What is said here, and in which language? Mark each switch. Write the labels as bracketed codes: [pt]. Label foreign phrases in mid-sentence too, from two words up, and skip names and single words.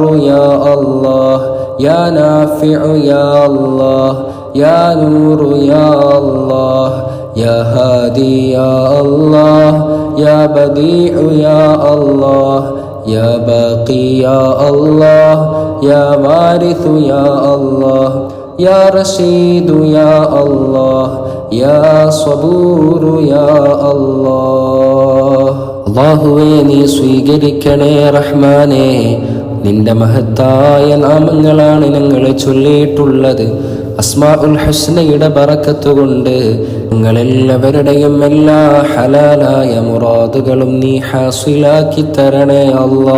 [ar] يا الله يا نافع يا الله يا نور يا الله يا هادي يا الله يا بديع يا الله يا باقي يا الله يا وارث يا الله يا رشيد يا الله يا صبور يا الله [ml] അല്ലാഹുവേ നീ സ്വീകരിക്കണേ റഹ്മാനേ. നിന്റെ മഹത്തായ നാമങ്ങളാണ് ഞങ്ങൾ ചൊല്ലിയിട്ടുള്ളത്. അസ്മാഉൽ ഹുസ്നയുടെ ബറക്കത്ത് കൊണ്ട് ഞങ്ങളെല്ലാവരുടെയും എല്ലാ ഹലാലായ മുറാദുകളും നീ ഹാസിലാക്കി തരണേ അല്ലാ.